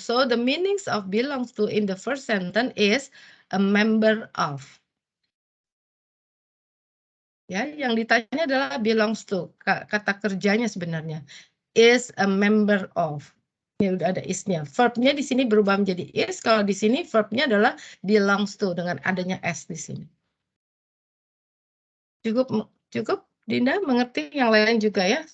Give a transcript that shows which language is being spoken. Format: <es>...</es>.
<en>So the meanings of belongs to in the first sentence is a member of.</en> <id>Ya, yang ditanya adalah belongs to. Kata kerjanya sebenarnya</id> <en>is a member of.</en> <id>Ini udah ada is-nya. Verb-nya di sini berubah menjadi is. Kalau di sini verb-nya adalah belongs to dengan adanya s di sini. Cukup Dinda mengerti, yang lain juga ya?</id>